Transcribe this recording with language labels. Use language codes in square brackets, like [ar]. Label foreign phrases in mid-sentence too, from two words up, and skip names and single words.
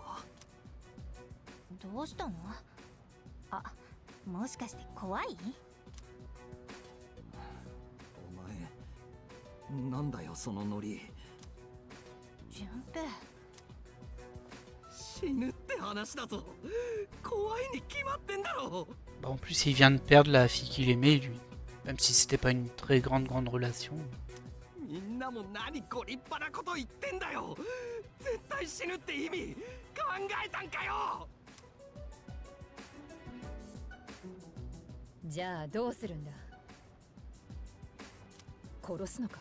[ja] どうしたの？あ、もしかして怖い？お前なんだよそのノリ。順平、死ぬって話だぞ。怖いに決まってんだろ。 [fr] Bah, en plus, il vient de perdre la fille qu'il aimait, lui. Même si c'était pas une très grande relation. [ja] みんなも何ご立派なこと言ってんだよ。絶対死ぬって意味考えたんかよ。じゃあどうするんだ？殺すのか？